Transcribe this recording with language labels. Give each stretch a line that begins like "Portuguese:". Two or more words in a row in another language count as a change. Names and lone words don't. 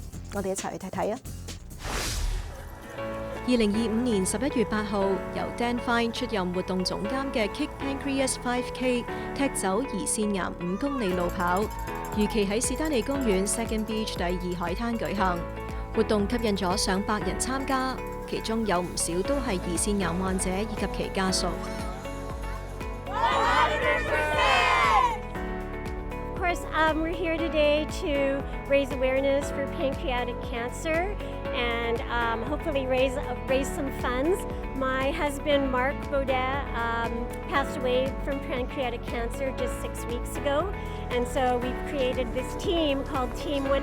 Cantonese: 我哋一齊去睇睇啊！2025年11月8號，由 Dan Fine 出任活動總監嘅 Kick Pancreas 5K 踢走胰腺癌5公里路跑，預期喺士丹利公園 Second Beach 第2海灘舉行。活動吸引咗上百人參加，其中有唔少都係胰腺癌患者以及其家屬。
English: Of course, we're here today to raise awareness for pancreatic cancer and hopefully raise some funds. My husband, Mark Baudet, passed away from pancreatic cancer just 6 weeks ago, and so we've created this team called Team 100%.